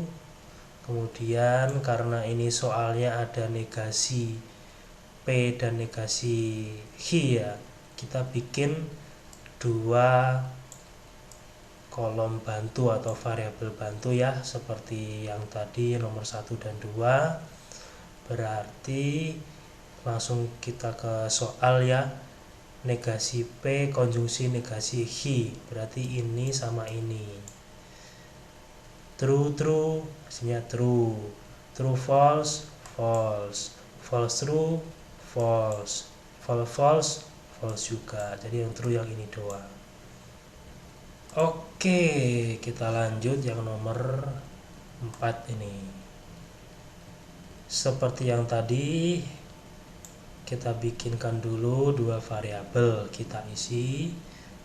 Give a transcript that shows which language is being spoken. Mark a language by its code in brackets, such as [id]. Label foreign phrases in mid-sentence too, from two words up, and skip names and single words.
[id] Kemudian karena ini soalnya ada negasi P dan negasi he ya, kita bikin 2 kolom bantu atau variabel bantu ya, seperti yang tadi nomor 1 dan 2. Berarti langsung kita ke soal ya. Negasi P konjungsi negasi he, berarti ini sama ini. [en] True true, [id] hasilnya true. [en] True false, false. False true, false. False false, false juga. [id] Jadi yang true yang ini doang. Oke, kita lanjut yang nomor 4 ini. Seperti yang tadi, kita bikinkan dulu 2 variabel, kita isi.